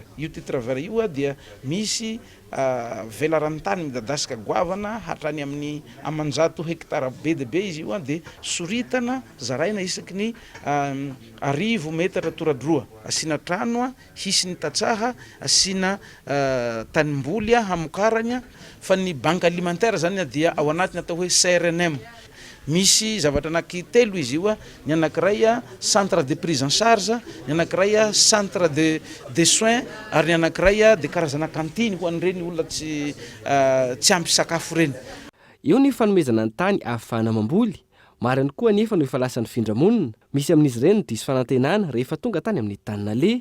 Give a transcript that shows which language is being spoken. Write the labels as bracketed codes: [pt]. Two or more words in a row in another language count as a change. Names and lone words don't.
[mg] Io [fr] titre vert [mg] io dia misy velarantany midadasika goavana hatrany amin'ny amanjato hektara be dia be izy io dia soritana zaraina isaky ny 1000 metatra toradroa. Asiana trano, hisy ny tatsaha, asiana tanimboly hamokaranya. Fa ny [fr] banque alimentaire [mg] zany dia ao anatiny atao hoe CRNM. Misy zavatra anaky telo izy io, ny anankiray [fr] centre de prise en charge, [mg] ny anankiray [fr] centre de soins [mg] ary ny anankiray de karazana kantiny ho an'ireny olona tsy ampy sakafo reny. Eo ny fanomezana ny tany ahafahana mamboly. Mariny koa nefa no efa lasan'ny findramonina. Misy amin'izy ireny diso fanantenana rehefa tonga tany amin'ny tany nale.